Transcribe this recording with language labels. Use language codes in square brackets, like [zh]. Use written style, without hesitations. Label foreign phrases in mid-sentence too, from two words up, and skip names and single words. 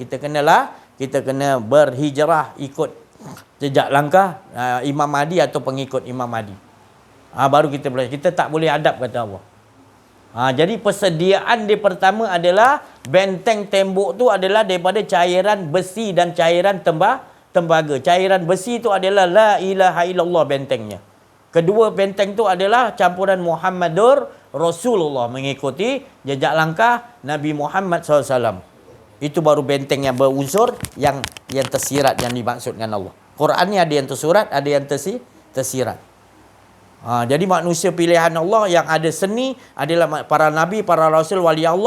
[ms] Kita kena berhijrah ikut jejak langkah Imam Mahdi atau pengikut Imam Mahdi. Baru kita boleh. Kita tak boleh hadap, kata Allah. Jadi persediaan dia pertama adalah benteng tembok tu adalah daripada cairan besi dan cairan tembaga. Cairan besi tu adalah [ar] لا إله إلا الله [ms] bentengnya. Kedua benteng tu adalah campuran [ar] محمد رسول الله, [ms] mengikuti jejak langkah Nabi Muhammad SAW. Itu baru benteng yang berunsur, yang tersirat, yang dimaksudkan Allah. Quran ni ada yang tersurat, ada yang tersirat. Jadi manusia pilihan Allah yang ada seni adalah para Nabi, para Rasul, wali Allah.